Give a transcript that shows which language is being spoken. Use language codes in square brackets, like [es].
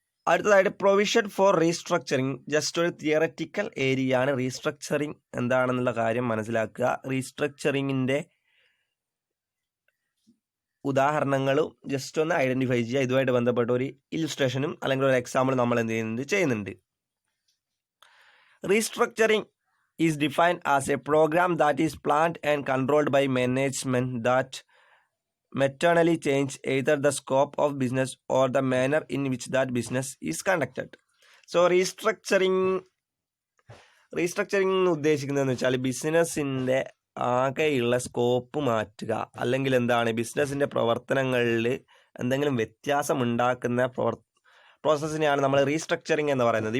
[ml] അടുത്തതായിട്ട് provision for restructuring. Just ഒരു theoretical area ആണ്. റീസ്ട്രക്ചറിങ് എന്താണെന്നുള്ള കാര്യം മനസ്സിലാക്കുക. റീസ്ട്രക്ചറിങ്ങിൻ്റെ ഉദാഹരണങ്ങളും ജസ്റ്റ് ഒന്ന് ഐഡൻറ്റിഫൈ ചെയ്യുക. ഇതുമായിട്ട് ബന്ധപ്പെട്ട ഒരു ഇല്ലുസ്ട്രേഷനും അല്ലെങ്കിൽ ഒരു എക്സാമ്പിൾ നമ്മൾ എന്ത് ചെയ്യുന്നുണ്ട്. [en] Restructuring is defined as a program that is planned and controlled by management that materially change either the scope of business or the manner in which that business is conducted. [ml] So restructuring ഉദ്ദേശിക്കുന്നതെന്ന് വെച്ചാൽ ബിസിനസ്സിൻ്റെ ആകെയുള്ള scope മാറ്റുക, അല്ലെങ്കിൽ എന്താണ്, ബിസിനസ്സിൻ്റെ പ്രവർത്തനങ്ങളിൽ എന്തെങ്കിലും വ്യത്യാസം ഉണ്ടാക്കുന്ന പ്രോസസ്സിനെയാണ് നമ്മൾ റീസ്ട്രക്ചറിങ് എന്ന് പറയുന്നത്.